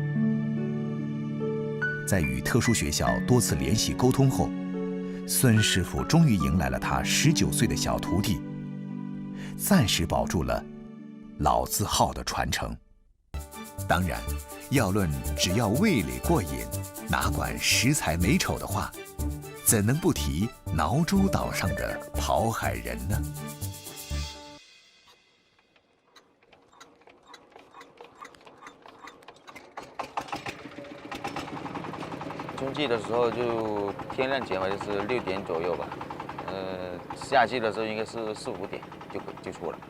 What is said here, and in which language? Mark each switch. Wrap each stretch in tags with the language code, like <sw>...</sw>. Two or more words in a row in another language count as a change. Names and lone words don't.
<zh>在與特殊學校多次聯繫溝通後，孫師傅終於迎來了他19歲的小徒弟，暫時保住了老字號的傳承。當然，要論只要味蕾過癮，哪管食材美醜的話，怎能不提蘆洲島上的跑海人呢？春季的时候就天亮前吧，就是6点左右吧。夏季的时候应该是4、5点就出了。</zh>